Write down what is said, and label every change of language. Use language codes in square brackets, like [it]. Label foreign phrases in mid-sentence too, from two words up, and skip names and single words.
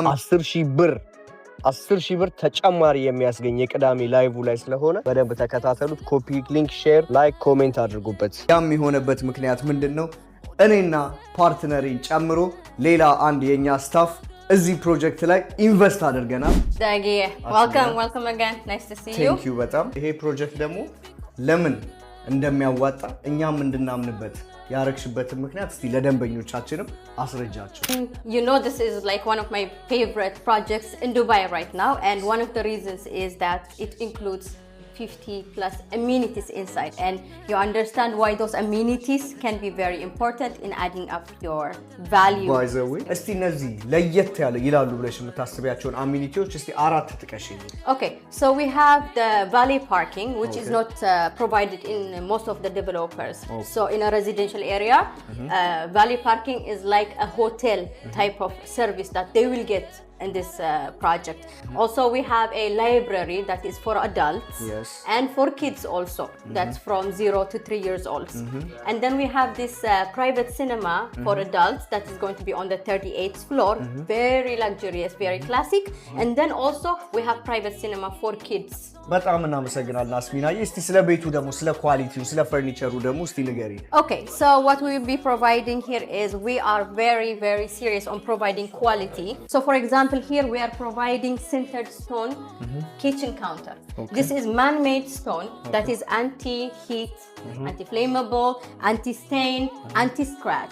[am] 10 ሺህ ብር ተጨማሪ የሚያስገኝ የቅዳሜ ላይቭ ላይ ስለሆነ በደንብ ተከታተሉት። [en] copy link፣ share, like, comment [am] አድርጉበት። ያም የሆነበት ምክንያት ምንድነው? እኔና ፓርትነሬን ጨምሮ ሌላ አንድ የኛ ስታፍ እዚህ ፕሮጀክት ላይ ኢንቨስት አድርገናል። [en] ዳጊ welcome again, nice to see you. Thank you [am] በጣም ይሄ ፕሮጀክት ደግሞ ለምን እንደሚያዋጣ እኛም እንድናምንበት ያረክሽበትን ምክንያት እስቲ ለደንበኞቻችንም አስረጃቸው። [en] You know, this is like one of my favorite projects in Dubai right now, and one of the reasons is that it includes 50 plus amenities inside, and you understand why those amenities can be very important in adding up your value. By the way, [am] እስቲ እነዚህ ለየት ያለ ይላሉ ብለሽ የምታስቢያቸውን አሚኒቲዎች እስቲ አራት ጥቀሽኝ። [en] Okay, so we have the valet parking, which is not provided in most of the developers. So in a residential area, valet parking is like a hotel type of service that they will get in this project. Also, we have a library that is for adults, yes, and for kids also. That's from 0 to 3 years old. And then we have this private cinema for adults that is going to be on the 38th floor. Very luxurious, very classic. And then also we have private cinema for kids. [am] በጣም እናመሰግናለን አስሚናዬ። እስቲ ስለ ቤቱ ደግሞ ስለ ኳሊቲው ስለ ፈርኒቸሩ ደግሞ እስቲ ንገሪ። [en] Okay, so what we will be providing here is we are very serious on providing quality. So for example, here we are providing sintered stone kitchen counter. This is man-made stone that is anti-heat, anti-flammable, anti-stain, anti-scratch.